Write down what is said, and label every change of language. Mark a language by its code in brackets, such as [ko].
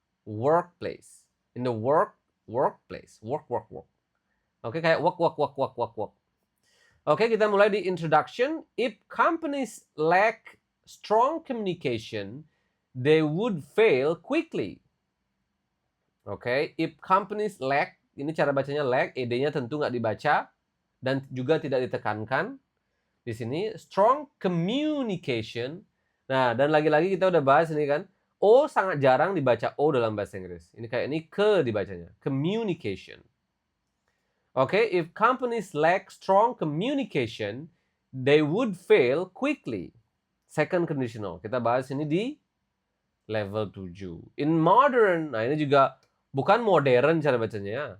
[en] Workplace. In the workplace. Work. [id] Oke, kayak work. Oke, kita mulai di introduction. [en] If companies lack strong communication, they would fail quickly. [id] Oke, [en] if companies lack, [id] ini cara bacanya lack, ed-nya tentu nggak dibaca dan juga tidak ditekankan. Di sini [en] strong communication. [id] Nah, dan lagi-lagi kita udah bahas ini kan. O sangat jarang dibaca O dalam bahasa Inggris. Ini kayak ini ke dibacanya. [en] Communication. Oke, if companies lack strong communication, they would fail quickly. [id] Second conditional. Kita bahas ini di level 7. [en] In modern, [id] nah ini juga bukan modern cara bacanya ya.